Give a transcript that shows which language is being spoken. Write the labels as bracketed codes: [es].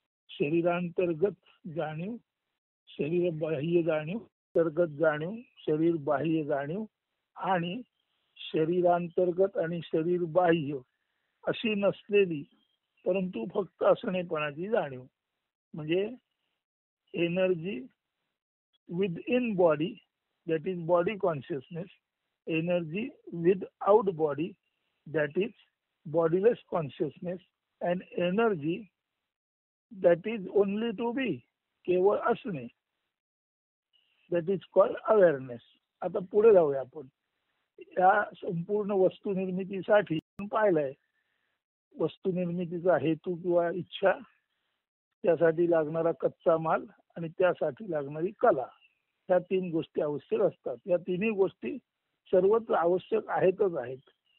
[mr] शरीरांतर्गत जाणीव, शरीर बाह्य जाणीव, अंतर्गत जाणीव, शरीर बाह्य जाणीव आणि शरीरांतर्गत आणि शरीर बाह्य अशी नसलेली परंतु फक्त असणेपणाची जाणीव म्हणजे [en] Energy within body, that is body consciousness. Energy without body, that is bodiless consciousness, and energy that is only to be, [mr] केवळ असणे, [en] that is called awareness. [mr] आता पुढे जाऊया आपण. या संपूर्ण वस्तू निर्मितीसाठी पाहिलंय वस्तू निर्मितीचा हेतू किंवा इच्छा, त्यासाठी लागणारा कच्चा माल आणि त्यासाठी लागणारी कला, ह्या 3 गोष्टी आवश्यक असतात. या तिन्ही गोष्टी सर्वच आवश्यक आहेतच आहेत.